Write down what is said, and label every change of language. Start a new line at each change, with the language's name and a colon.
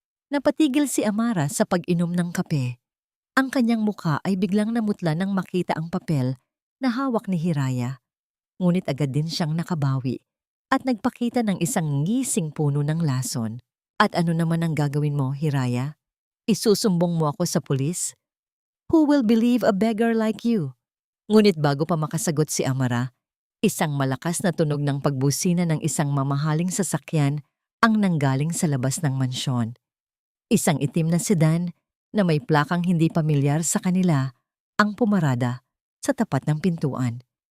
Filipino: Napatigil si Amara sa pag-inom ng kape. Ang kanyang mukha ay biglang namutla nang makita ang papel na hawak ni Hiraya. Ngunit agad din siyang nakabawi at nagpakita ng isang ngising puno ng lason. At ano naman ang gagawin mo, Hiraya? Isusumbong mo ako sa pulis?
English: Who will believe a beggar like you?
Filipino: Ngunit bago pa makasagot si Amara, isang malakas na tunog ng pagbusina ng isang mamahaling sasakyan ang nanggaling sa labas ng mansyon. Isang itim na sedan na may plakang hindi pamilyar sa kanila ang pumarada sa tapat ng pintuan.